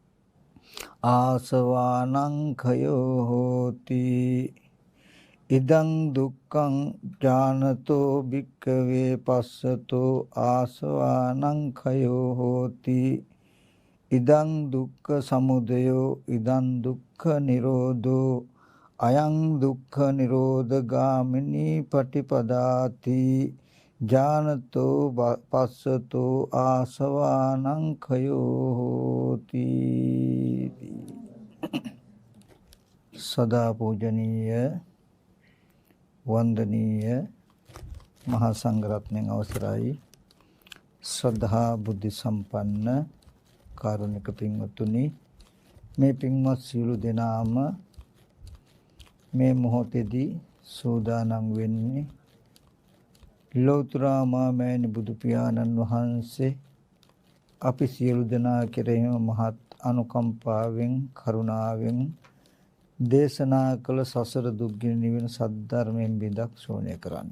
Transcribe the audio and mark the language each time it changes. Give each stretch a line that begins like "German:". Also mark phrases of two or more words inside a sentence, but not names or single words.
Pali: ආසවානං khයෝ හෝති ඉදං දුක්ඛං ජානතෝ භික්ඛවේ පස්සතෝ ආසවානං khයෝ හෝති ඉදං දුක්ඛ සමුදයෝ ඉදං දුක්ඛ නිරෝධෝ අයං දුක්ඛ නිරෝධ ගාමිනී පටිපදාති ජානතෝ පස්සතෝ ආසවානං khයෝ හෝති.
Sinhala: සදා පූජනීය වන්දනීය මහා සංඝරත්නයන් අවසරයි ශ්‍රද්ධා බුද්ධ සම්පන්න කාරුණික පින්වත්නි, මේ පින්වත් සියලු දෙනාම මේ මොහොතේදී සූදානම් වෙන්නේ ලෞතර මාමෑණි බුදු පියාණන් වහන්සේ අපි සියලු දෙනා කෙරෙහිම මහත් අනුකම්පාවෙන් කරුණාවෙන් දේශනා කළ සසර දුක්ගිනි නිවන සද්ධර්මයෙන් බිඳක් ශෝණය කරන්නට.